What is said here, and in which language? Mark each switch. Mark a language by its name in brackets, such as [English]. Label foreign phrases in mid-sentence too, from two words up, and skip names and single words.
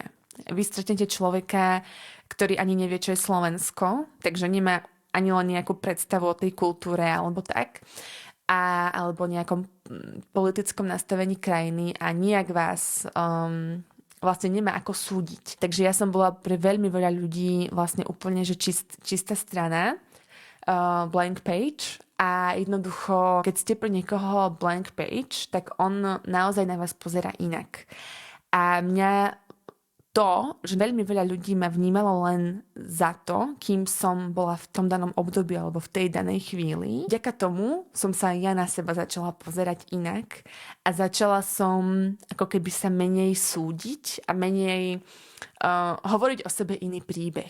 [Slovak] Vy stretnete človeka, ktorý ani nevie, čo je Slovensko, takže nemá ani len nejakú predstavu o tej kultúre alebo tak, alebo nejakom politickom nastavení krajiny a nijak vás vlastne nemá ako súdiť. Takže ja som bola pre veľmi veľa ľudí vlastne úplne, že čistá strana, [English] blank page [Slovak] a jednoducho, keď ste pre niekoho [English] blank page, [Slovak] tak on naozaj na vás pozerá inak. A mňa to, že veľmi veľa ľudí ma vnímalo len za to, kým som bola v tom danom období alebo v tej danej chvíli. Vďaka tomu som sa ja na seba začala pozerať inak a začala som ako keby sa menej súdiť a menej hovoriť o sebe iný príbeh.